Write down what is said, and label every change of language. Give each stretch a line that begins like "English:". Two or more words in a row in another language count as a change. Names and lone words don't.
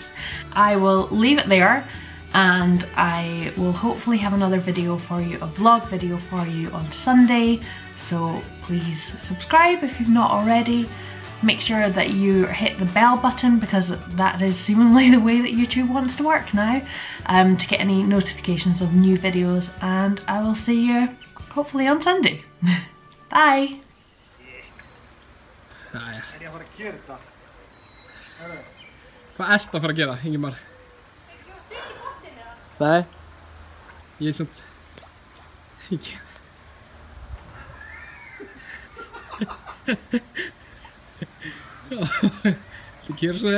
English: I will leave it there, and I will hopefully have another video for you, a vlog video for you on Sunday, so please subscribe if you've not already. Make sure that you hit the bell button, because that is seemingly the way that YouTube wants to work now, to get any notifications of new videos, and I will see you hopefully on Sunday. Bye!
Icelandic: Hvað ertu að fara að gera, Ingemar? Nei, ég samt ekki. Þú gerir svo vel.